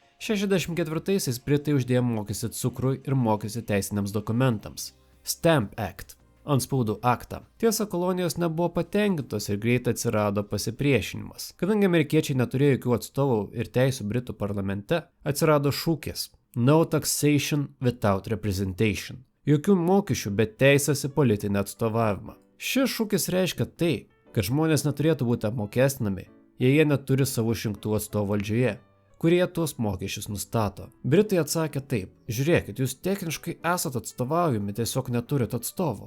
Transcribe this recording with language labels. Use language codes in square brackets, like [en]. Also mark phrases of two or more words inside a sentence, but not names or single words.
[lt] 64-aisiais Britai uždėjo mokestį cukrui ir mokestį teisiniams dokumentams – Stamp Act, Antspaudų aktą. Tiesa, kolonijos nebuvo patenkintos ir greit atsirado pasipriešinimas. Kadangi amerikiečiai neturėjo jokių atstovų ir teisų Britų parlamente, atsirado šūkis [en] No taxation without representation. [lt] Jokių mokesčių, bet teisės į politinį atstovavimą. Šis šūkis reiškia tai, kad žmonės neturėtų būti apmokestinami, jei jie neturi savo išrinktų atstovų valdžioje, kurie tuos mokesčius nustato. Britai atsakė taip, žiūrėkit, jūs techniškai esat atstovaujami, tiesiog neturit atstovų.